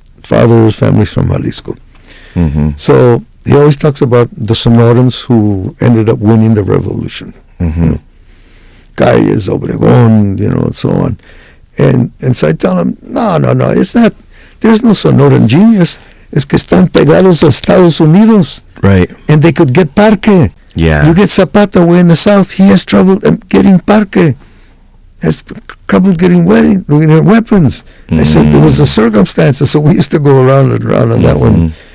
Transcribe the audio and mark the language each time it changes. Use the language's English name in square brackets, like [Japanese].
[English] Father's family's from Jalisco. Mm-hmm. So he always talks about the Sonorans who ended up winning the revolution. Mm-hmm. Calles, Obregón, and so on. And so I tell him, no, it's not. There's no Sonoran genius. [Spanish] Es que están pegados a Estados Unidos. [English] Right. And they could get parque. Yeah. You get Zapata way in the south, he has trouble getting parque. Has trouble getting weapons. I said it was the circumstances, so we used to go around and around on that one.